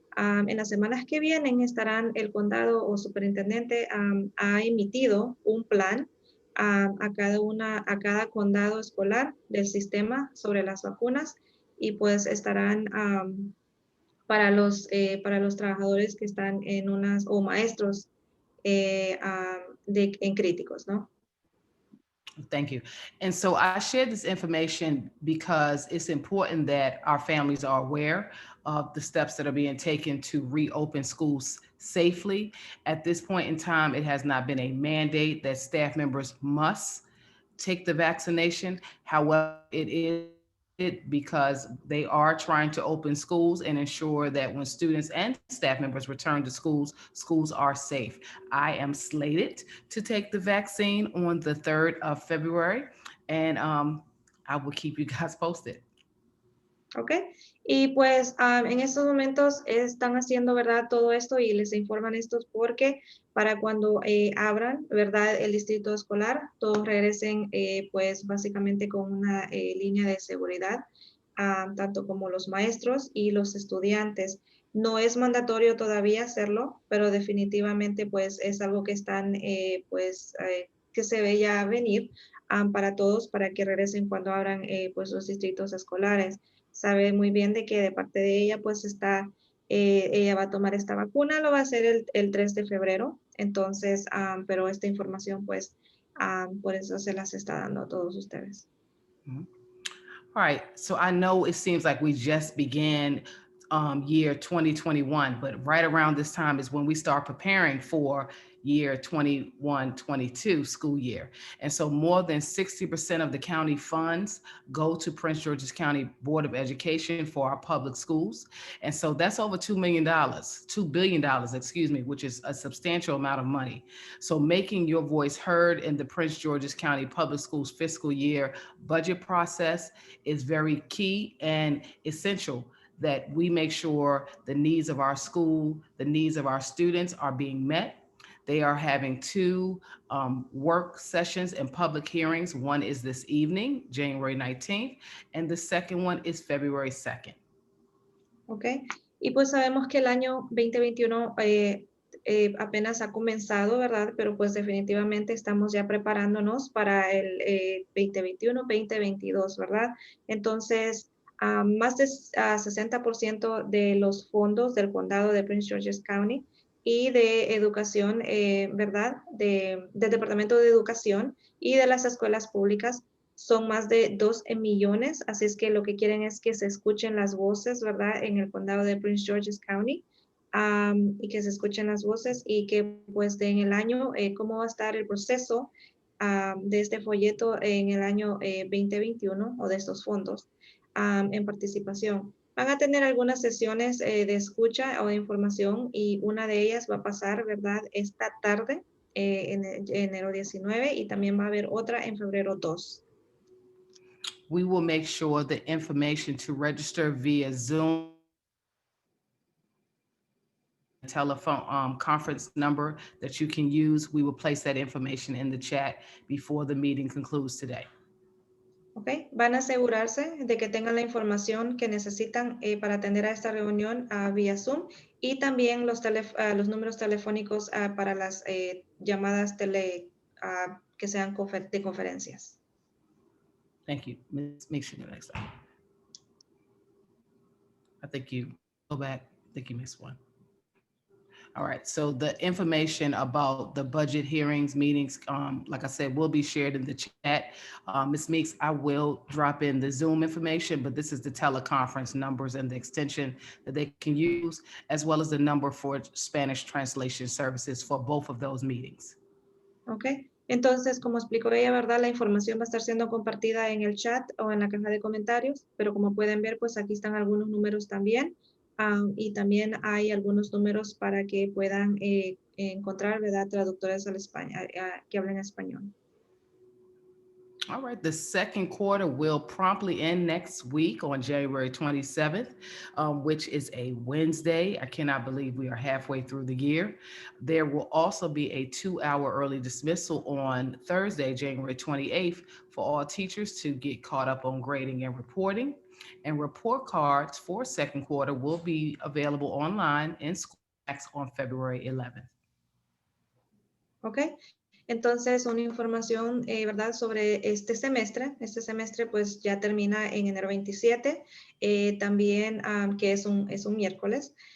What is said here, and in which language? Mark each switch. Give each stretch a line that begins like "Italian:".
Spanish: En las semanas que vienen estarán el condado o superintendente ha emitido un plan a cada condado escolar del sistema sobre las vacunas y pues estarán para los trabajadores que están en o maestros en críticos, ¿no?
English: Thank you. And so I shared this information because it's important that our families are aware of the steps that are being taken to reopen schools safely. At this point in time, it has not been a mandate that staff members must take the vaccination. However, it is because they are trying to open schools and ensure that when students and staff members return to schools, schools are safe. I am slated to take the vaccine on the 3rd of February, and I will keep you guys posted.
Spanish: Ok, y pues en estos momentos están haciendo, ¿verdad? Todo esto y les informan estos porque para cuando abran, ¿verdad? El distrito escolar, todos regresen pues básicamente con una línea de seguridad, tanto como los maestros y los estudiantes. No es mandatorio todavía hacerlo, pero definitivamente pues es algo que están que se ve ya venir para todos para que regresen cuando abran pues los distritos escolares. Sabe muy bien de que de parte de ella pues ella va a tomar esta vacuna, lo va a hacer el 3 de febrero, entonces, pero esta información pues por eso se las está dando a todos ustedes.
English: All right, so I know it seems like we just began year 2021, but right around this time is when we start preparing for year 21-22 school year. And so more than 60% of the county funds go to Prince George's County Board of Education for our public schools. And so that's over $2 million, $2 billion, excuse me, which is a substantial amount of money. So making your voice heard in the Prince George's County Public Schools fiscal year budget process is very key and essential that we make sure the needs of our school, the needs of our students are being met. They are having two work sessions and public hearings. One is this evening, January 19th, and the second one is February 2nd.
Spanish: Ok, y pues sabemos que el año 2021 apenas ha comenzado, ¿verdad? Pero pues definitivamente estamos ya preparándonos para el 2021-2022, ¿verdad? Entonces, más de 60% de los fondos del condado de Prince George's County y de educación, ¿verdad? Del Departamento de Educación y de las escuelas públicas son más de 2 millones, así es que lo que quieren es que se escuchen las voces, ¿verdad? En el condado de Prince George's County, y que se escuchen las voces y que pues en el año, cómo va a estar el proceso de este folleto en el año 2021 o de estos fondos en participación. Van a tener algunas sesiones de escucha o de información y una de ellas va a pasar, ¿verdad? Esta tarde, en enero 19 y también va a haber otra en febrero 2.
English: We will make sure the information to register via Zoom telephone conference number that you can use. We will place that information in the chat before the meeting concludes today. Okay.
Spanish: Van a asegurarse de que tengan la información que necesitan para atender a esta reunión vía Zoom y también los números telefónicos para las llamadas que sean de conferencias.
English: Thank you. Ms.Meakes, you next time. I think you go back. I think you missed one. All right, so the information about the budget hearings, meetings, like I said, will be shared in the chat. Ms. Meakes, I will drop in the Zoom information, but this is the teleconference numbers and the extension that they can use, as well as the number for Spanish translation services for both of those meetings. Okay.
Spanish: Entonces, como explicó ella, ¿verdad? La información va a estar siendo compartida en el chat o en la caja de comentarios, pero como pueden ver, pues aquí están algunos números también. Y también hay algunos números para que puedan encontrar, ¿verdad? Traductores al español, que hablen español.
English: All right, the second quarter will promptly end next week on January 27th, which is a Wednesday. I cannot believe we are halfway through the year. There will also be a 2-hour early dismissal on Thursday, January 28th, for all teachers to get caught up on grading and reporting. And report cards for second quarter will be available online in school on February 11th. Okay.
Spanish: Entonces, una información, ¿verdad? Sobre este semestre. Este semestre, pues, ya termina en enero 27. También, que es un miércoles.